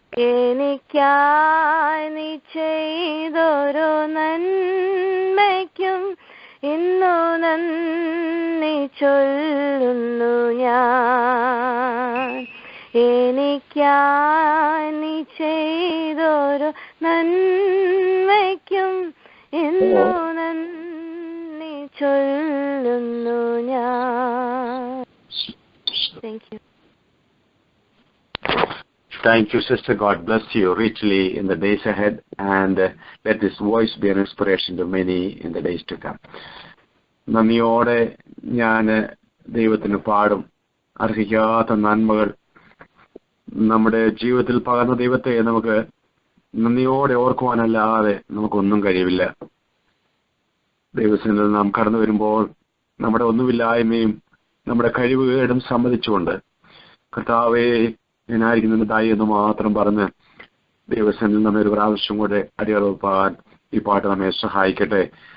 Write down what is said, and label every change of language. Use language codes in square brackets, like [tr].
[ml] എനിക്കായി നീ ചെയ്തൊരു നന്മയ്ക്കും ഇന്നു നന്ദി ചൊല്ലുന്നു ഞാൻ. എനിക്കായി നീ ചെയ്തൊരു നന്മയ്ക്കും ഇന്നു നന്ദി ചൊല്ലുന്നു ഞാൻ. [en] Thank you. Thank you, sister. God bless you richly in the days ahead, and let this voice be an inspiration to many in the days to come. [ml] നന്ദിയോടെ ഞാൻ ദൈവത്തിന് പാടും. അർഹിക്കാത്ത നന്മകൾ നമ്മുടെ ജീവിതത്തിൽ പകർന്ന ദൈവത്തെ നമുക്ക് നന്ദിയോടെ ഓർക്കുവാനല്ലാതെ നമുക്കൊന്നും കഴിയില്ല. ദൈവത്തിൽ നാം കടന്നു വരുമ്പോൾ നമ്മുടെ ഒന്നുമില്ലായ്മയും നമ്മുടെ കഴിവുകേടും സമ്മതിച്ചുകൊണ്ട് കർത്താവേ ഞാനായിരിക്കുന്നതായി എന്ന് മാത്രം പറഞ്ഞ് ദൈവത്തിൽ നമ്മെ ഒരു പ്രാവശ്യം കൂടെ അടിയറപ്പാൻ ഈ പാട്ട് നമ്മെ സഹായിക്കട്ടെ.